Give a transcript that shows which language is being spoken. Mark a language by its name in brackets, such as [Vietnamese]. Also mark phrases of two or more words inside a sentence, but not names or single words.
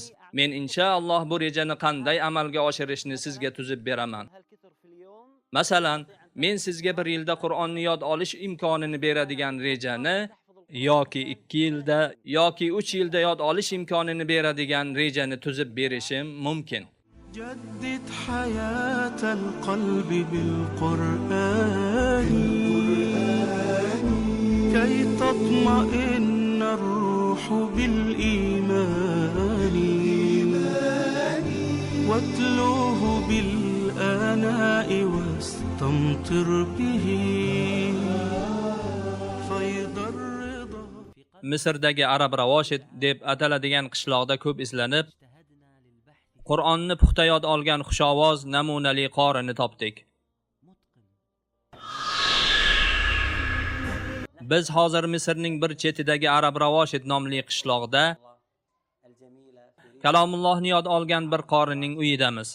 [Uzbek] Men inshaalloh bu rejani qanday amalga oshirishni sizga tuzib beraman. Masalan, men sizga 1 yilda Qur'onni yod olish imkonini beradigan rejani yoki 2 yilda yoki 3 yilda yod olish imkonini beradigan rejani tuzib berishim mumkin. [Arabic] جدد حياة القلب بالقرآن كي تطمئن الروح بالإيمان واتلوه بالآناء واستمطر به فيض الرضا. [Uzbek] Misrdagi Arab Ravoshid deb ataladigan qishloqda ko'p izlanib, Qur'onni puxta yod olgan xushovoz namunali qorini topdik. Biz hozir Misrning bir chetidagi Arab Ravoshid nomli qishloqda kalomullohni yod olgan bir qorining uyidamiz.